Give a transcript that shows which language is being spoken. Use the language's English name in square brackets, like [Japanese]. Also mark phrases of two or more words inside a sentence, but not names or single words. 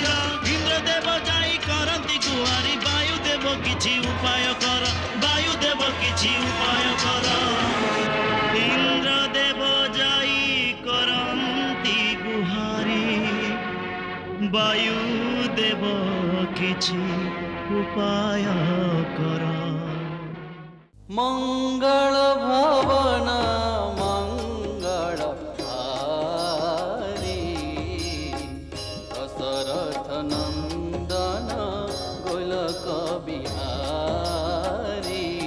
[Odia] ଇନ୍ଦ୍ରଦେବ ଯାଇ କରନ୍ତି ଗୁହାରି, ବାୟୁଦେବ କିଛି ଉପାୟ କର, ବାୟୁଦେବ କିଛି ଉପାୟ କର। ଇନ୍ଦ୍ରଦେବ ଯାଇ କରନ୍ତି ଗୁହାରି, ବାୟୁଦେବ କିଛି ଉପାୟ କର। [Awadhi] मंगल भवन मंगल हारी, दशरथ नंदन गोलक बिहारी।